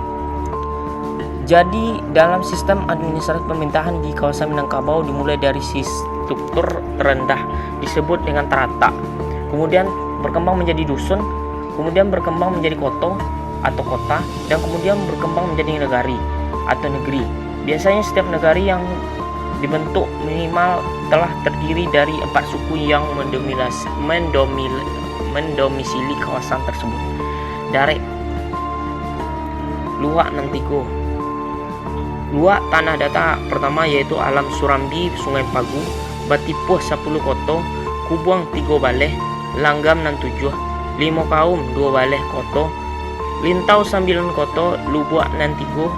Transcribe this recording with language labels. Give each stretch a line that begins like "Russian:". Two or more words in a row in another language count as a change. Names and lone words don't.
Indonesian: Jadi dalam sistem administrasi pemerintahan di kawasan Minangkabau dimulai dari struktur terendah disebut dengan terata, kemudian berkembang menjadi dusun, kemudian berkembang menjadi koto atau kota, dan kemudian berkembang menjadi nagari atau negeri. Biasanya setiap nagari yang dibentuk minimal telah terdiri dari 4 suku yang mendomisili kawasan tersebut. Darek, Luak Nantigo. Luak tanah data pertama yaitu Alam Surambi Sungai Pagu, Batipuh 10 koto, Kubuang 3 baleh, Langgam nan 7, Limo Kaum 2 baleh koto, Lintau 9 koto, Lubuak nan 3,